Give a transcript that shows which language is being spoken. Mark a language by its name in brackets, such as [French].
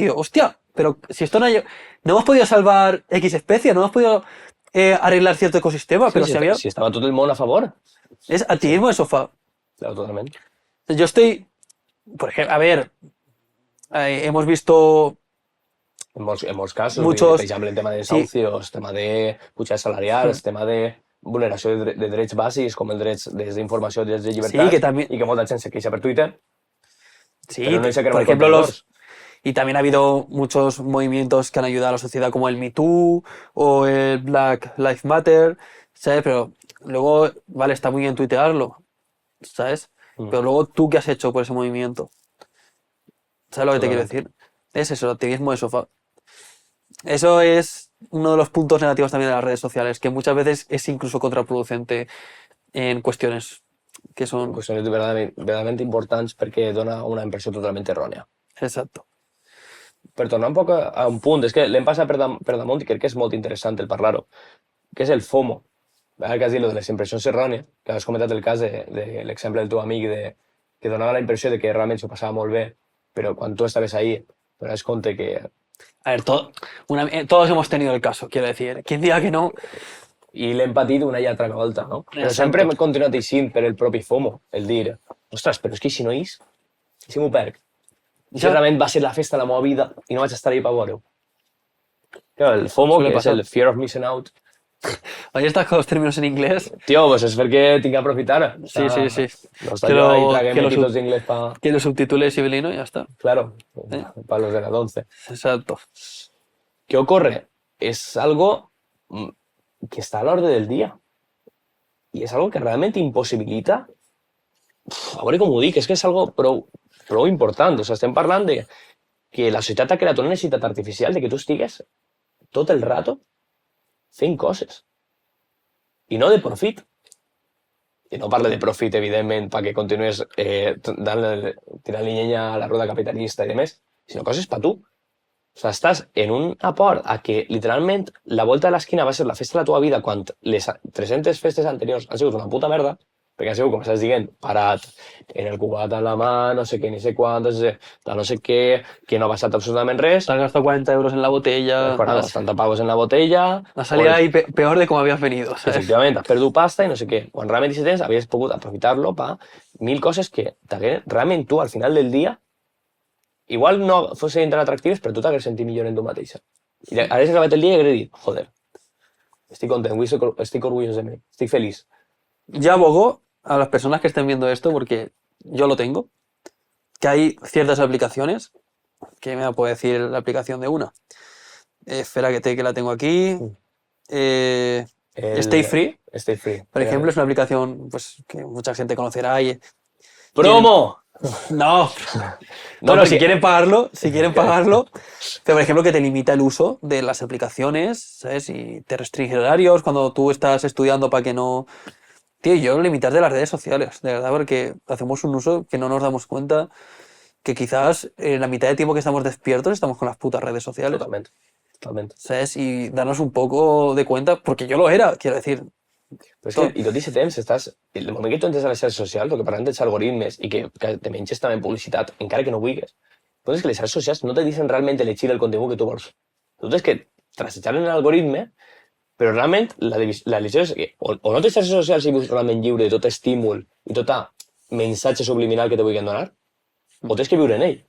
[Spanish] Y yo, hostia, pero si esto no hemos podido salvar X especie, no hemos podido arreglar cierto ecosistema, Sí, pero si, si había... si estaba todo el mundo a favor. Es activismo de sofá. Claro, totalmente. Yo estoy... Por ejemplo, a ver, hemos visto... [Catalan] En molts casos, [Spanish] Muchos- [Catalan] per exemple, el tema de desahucios, tema de pujades salarials, tema de vulneració de drets bàsics, com els drets d'informació, drets de llibertat, que també- i que molta gent se queixa per Twitter, Sí, però no hi se [Spanish] por ejemplo, y también ha habido muchos movimientos que han ayudado a la sociedad, como el Me Too o el Black Lives Matter, ¿sabes? Pero luego, vale, está muy bien tuitearlo, ¿sabes? Pero luego, ¿tú qué has hecho por ese movimiento? ¿Sabes lo que te quiero decir? Es eso, el activismo de sofá. Eso es uno de los puntos negativos también de las redes sociales, que muchas veces es incluso contraproducente en cuestiones que son... [Catalan] qüestions verdaderament importants perquè dona una impressió totalment errònia. [Spanish] Exacto. [Catalan] Per tornar un poc a un punt, és que l'hem passat per damunt i crec que és molt interessant el parlar-ho, que és el FOMO. Ara que has dit lo de les impressions errònies, que has comentat el cas de l'exemple del teu amic que donava la impressió de que realment s'ho passava molt bé, però quan tu estaves ahí donaves compte que... [Spanish] A ver, todos hemos tenido el caso, quiero decir. ¿Quién diga que no? [Catalan] I l'hem patit una i altra volta, no? Però [Spanish] Exacto. [Catalan] sempre hem continuat eixint per el propi FOMO, el dir, ostres, però és que si no és, si m'ho perc. I si Ja. realment va ser la festa de la meva vida i no vaig estar ahí per veure-ho. [Spanish] Claro, el FOMO, Suele que pasar. [Catalan] és el [English] Fear of Missing Out, [Spanish] Ahí estás con los términos en inglés. [Catalan] tio, pues és perquè tinc que aprofitar. [Spanish] Sí, sí, sí. [Catalan] No està Que jo ahí lo- traguem que lo títulos sub- d'inglés pa... [Spanish] Que lo subtitule civilino y ya está. Claro, para los de la 11. Exacto. ¿Qué ocurre? Es algo que está [Catalan] a l'ordre del dia. I és algo que realment impossibilita... A veure com ho dic, és que és algo prou important. O sigui, estem parlant de que la societat ha creat una necessitat artificial de que tu estigues tot el rato fent coses. I no de profit. I no parlo de profit, evidentment, perquè continues tirant-li llenya a la roda capitalista i demés, sinó coses per tu. O sigui, estàs en un aport a que, literalment, la volta de l'esquina va ser la festa de la teva vida quan les 300 festes anteriors han sigut una puta merda, perquè han sigut, com estàs dient, parat en el cubat a la mà, no sé què, ni sé quantos, no sé què, que no ha passat absolutament res. [Spanish] Te has gastado 40 euros en la botella. 40 pavos en la botella. Has salido ahí peor de como habías venido, ¿sabes? [Catalan] Efectivament, has perdut pasta i no sé què. Quan realment aquest temps havies pogut aprofitar-lo per 1000 coses que realment tu, al final del dia, igual no fossin tan atractives, però tu t'hagués sentit millor en tu mateixa. I hagués acabat el dia i hagués dit, joder, estic content, estic orgullós de mi, estic feliç. [Spanish] Yo abogo a las personas que estén viendo esto, porque yo lo tengo, que hay ciertas aplicaciones, que me puede decir la aplicación de una. Espera que la tengo aquí. Stay Free. Stay Free. Por ejemplo, es una aplicación pues, que mucha gente conocerá y... ¡Promo! No. No, Bueno, porque- si quieren pagarlo, pero por ejemplo que te limita el uso de las aplicaciones, ¿sabes? Y te restringe horarios cuando tú estás estudiando para que no... Tío, yo limitar de las redes sociales, de verdad, porque hacemos un uso que no nos damos cuenta que quizás la mitad de tiempo que estamos despiertos estamos con las putas redes sociales, [Catalan] Totalment. [Spanish] ¿sabes? Y darnos un poco de cuenta, porque yo lo era, quiero decir. [Catalan] Però és que, i tot aquest temps estàs... El moment que tu entres a les xarxes socials, el que parlem dels algoritmes i que te menges també publicitat, encara que no vulguis, però és que les xarxes socials no te deixen realment elegir el contingut que tu vols. Tu tens que trassetjar en l'algoritme, però realment l'elecció és que o no tens xarxes socials i vius realment lliure de tot estímul i tot missatge subliminal que te vulguin donar, o tens que viure en ell.